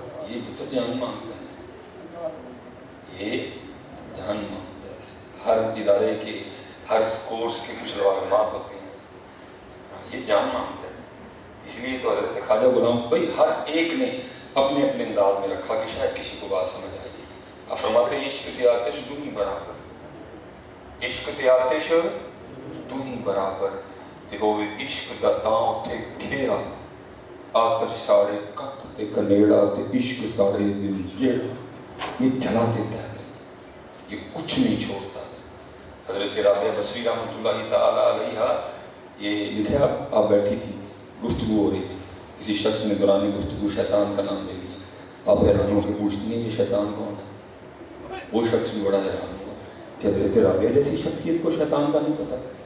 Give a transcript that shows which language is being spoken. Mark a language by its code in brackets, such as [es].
[ur] یہ تو جان مانگتا ہے, یہ جان مانگتا ہے. ہر ادارے کے ہر کورس کے کچھ لوازمات ہوتے ہیں, یہ جان مانگتا ہے. اس لیے تو حضرت خواجہ غلام بھائی ہر ایک نے اپنے اپنے انداز میں رکھا کہ شاید کسی کو بات سمجھ آئے. آپ فرماتے ہیں [pa] عشق تے آتش تو ہی برابر, عشق تے آتش تو ہی برابر, تے ہوئے عشق دا داں تے گھیرا, آتش ساڑے کت تے کنیڑا, تے عشق ساڑے دل جیڑا. [ur] یہ جلا دیتا ہے, یہ کچھ نہیں چھوڑتا. حضرت رابعہ بصری رحمۃ اللہ تعالی علیہ یہ لکھا, آپ بیٹھی تھی گفتگو ہو رہی تھی, کسی شخص نے دوران گفتگو شیطان کا نام لے لیا. آپ حیران ہو کے پوچھتی ہیں یہ شیطان کون ہے؟ وہ شخص بھی بڑا حیران ہوا کہ حضرت رابعہ جیسی شخصیت کو شیطان کا نہیں پتا.